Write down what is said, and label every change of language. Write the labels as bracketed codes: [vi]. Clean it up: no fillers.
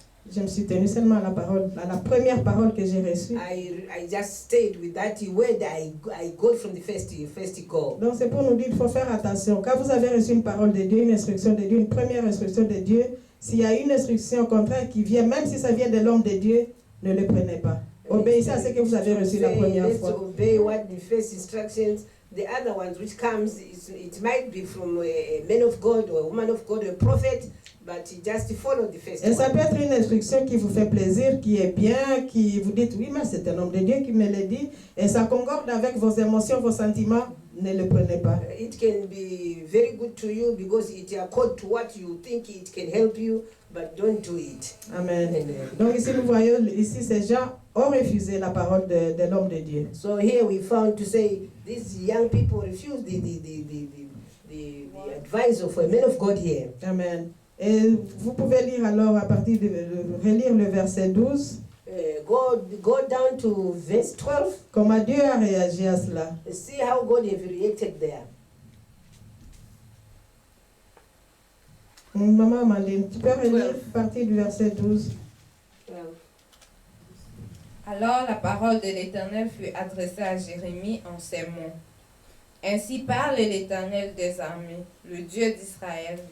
[fr] Je me suis tenue seulement à la parole, à la première parole que j'ai reçue. [en] I just stayed with that word I got from the first call. [fr] Donc c'est pour nous dire qu'il faut faire attention. Quand vous avez reçu une parole de Dieu, une instruction de Dieu, une première instruction de Dieu, s'il y a une instruction contraire qui vient, même si ça vient de l'homme de Dieu, ne le prenez pas. Obéissez à ce que vous avez reçu la première fois. [en] Let's obey what the first instructions. The other ones which comes, it might be from a man of God or a woman of God, a prophet, but just follow the first [fr] Et ça [en] one. [fr] peut être une instruction qui vous fait plaisir, qui est bien, qui vous dit oui, mais c'est un homme de Dieu qui me l'a dit, et ça concorde avec vos émotions, vos sentiments, ne le prenez pas. [en] It can be very good to you because it accords to what you think it can help you, but don't do it. Amen. Amen. [fr] Donc ici nous voyons, ici ces gens ont refusé la parole de l'homme de Dieu. [en] So here we found to say these young people refuse the advice of a man of God here. Amen. [fr] Et vous pouvez lire alors à partir de relire le verset 12. [en] Go down to verse 12. [fr] Comment Dieu a réagi à cela. [en] See how God have reacted there. [fr] Maman Amandine, tu peux relire à partir du verset 12. Alors la parole de l'Éternel fut adressée à Jérémie en ces mots. Ainsi parle l'Éternel des armées, le Dieu d'Israël.